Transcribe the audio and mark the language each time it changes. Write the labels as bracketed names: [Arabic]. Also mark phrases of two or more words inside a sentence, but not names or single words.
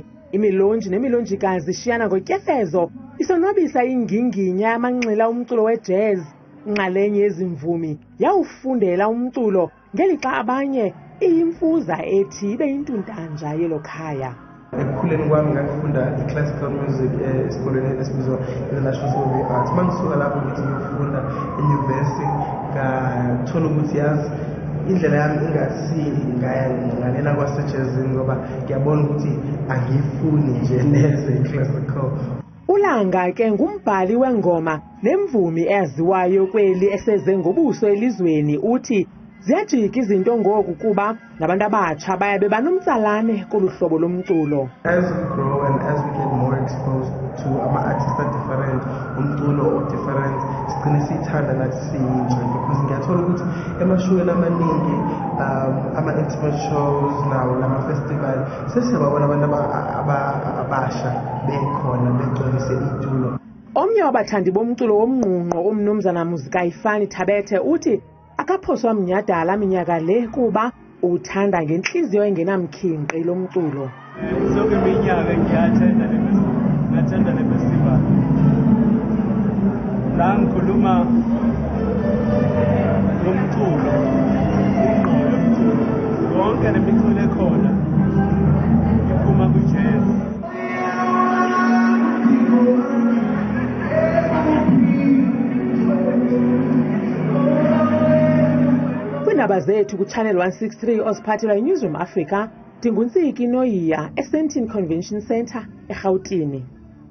[Xhosa] Imilonji nemilonjikazi ishiyana ngotyefezo isonwabisa inginginya yamanxila umculo wejazz. Inxalenye yezimvumi yawufundela umculo ngelixa abanye iyimfuza ethi ibe yintuntanja yelo khaya. [Zulu] Ekukhuleni kwami ngafunda i-classical music esikoleni esibizwa i-National Arts. Mangisuka lapho ngithi ngiyofunda enyuvesi ngathola ukuthi yazi indlela yami inganena kwasejazini ngoba ngiyabona ukuthi angiyifuni nje neze i-classical. [Xhosa] Ulanga ke ngumbhali wengoma nemvumi eyaziwayo kweli eseze ngobuso elizweni. Uthi ziyajika izinto ngoku kuba nabantu abatsha bayabe banomtsalane kolu hlobo lomculo. [English] As we grow and as we get more exposed to ama-artists different, umculo different, [Zulu] sigcine siyithanda nathi siyintsha because ngiyathola ukuthi emashowini amaningi ama- [English] intimate shows [Zulu] nawo nama-festival sesiyababona abantu abasha bekhona begcwalise itulo. [Xhosa] Omnye wabathandi bomculo womnqunqo umnumzana Muzikayifani Thabethe uthi akaphoswa Umnyhadala minyaka le kuba uthanda ngenhliziyo engenamkhinqi lomculo. [Zulu] Zonke iminyaka ngiyathanda le festival. La ngikhuluma ngomculo, ingqondo yomculo. Yonke le miculo ekhona iphuma kujazz. [Xhosa] Kwiindaba zethu kuChannel 163 oziphathelwa yiNewsroom Africa, ndinguNtsiki Noyiya eSandton Convention Centre eRhawutini.